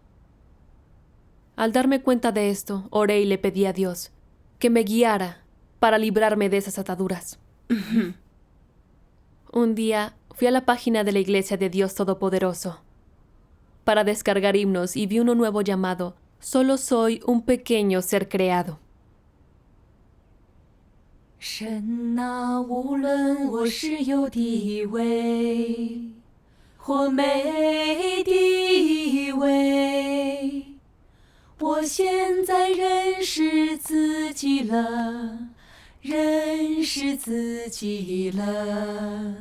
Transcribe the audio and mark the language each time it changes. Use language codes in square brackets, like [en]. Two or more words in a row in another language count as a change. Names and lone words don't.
[es] Al darme cuenta de esto, oré y le pedí a Dios que me guiara para librarme de esas ataduras. Un día fui a la página de la Iglesia de Dios Todopoderoso para descargar himnos y vi uno nuevo llamado Solo soy un pequeño ser creado. [zh] 神啊，无论我是有地位或没地位，我现在认识自己了，认识自己了。